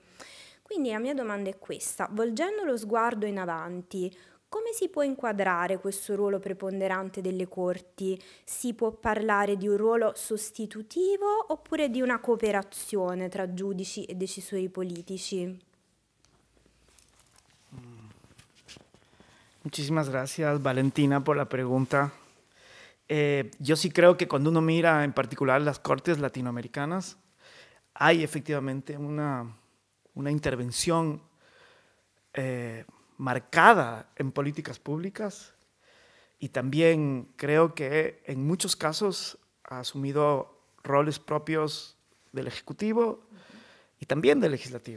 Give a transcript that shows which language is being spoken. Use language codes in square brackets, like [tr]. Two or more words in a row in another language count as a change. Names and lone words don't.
[it] Quindi la mia domanda è questa: volgendo lo sguardo in avanti, come si può inquadrare questo ruolo preponderante delle corti? Si può parlare di un ruolo sostitutivo oppure di una cooperazione tra giudici e decisori politici? [es] Muchísimas gracias, Valentina, por la pregunta. Yo sí creo que cuando uno mira en particular las cortes latinoamericanas, hay efectivamente una intervención marcada en políticas públicas, y también creo que en muchos casos ha asumido roles propios del Ejecutivo y también del Legislativo.